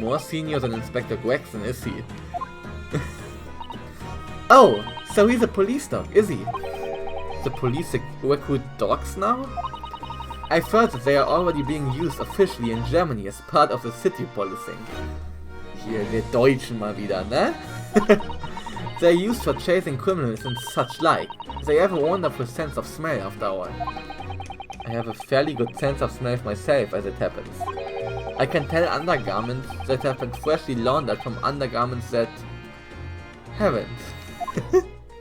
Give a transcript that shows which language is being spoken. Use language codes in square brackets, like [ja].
[en] More senior than Inspector Gregson, is he? Oh, so he's a police dog, is he? The police recruit dogs now? I've heard that they are already being used officially in Germany as part of the city policing. [de] Hier, wir Deutschen mal wieder, ne? [en] They're used for chasing criminals and such like. They have a wonderful sense of smell after all. I have a fairly good sense of smell myself as it happens. I can tell undergarments that have been freshly laundered from undergarments that haven't.